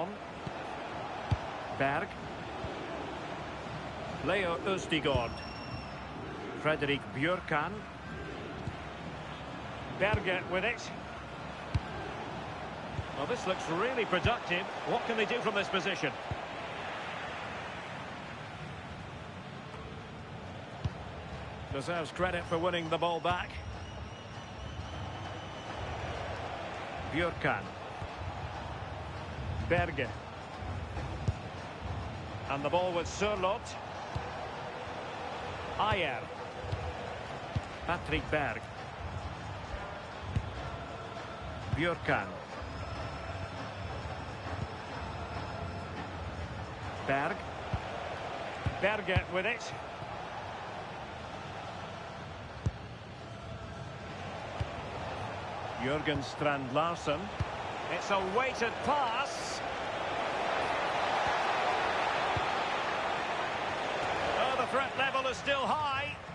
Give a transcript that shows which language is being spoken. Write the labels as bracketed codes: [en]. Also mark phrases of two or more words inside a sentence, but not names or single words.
[en] Berg. Leo Østigård. Frederik Bjørkan. Berge with it. Well, this looks really productive. What can they do from this position? Deserves credit for winning the ball back. Bjørkan. Berge. And the ball with Sørloth. Ayer. Patrick Berg. Bjørkan. Berg. Berge with it. Jurgen Strand Larsen. It's a weighted pass. Oh, the threat level is still high.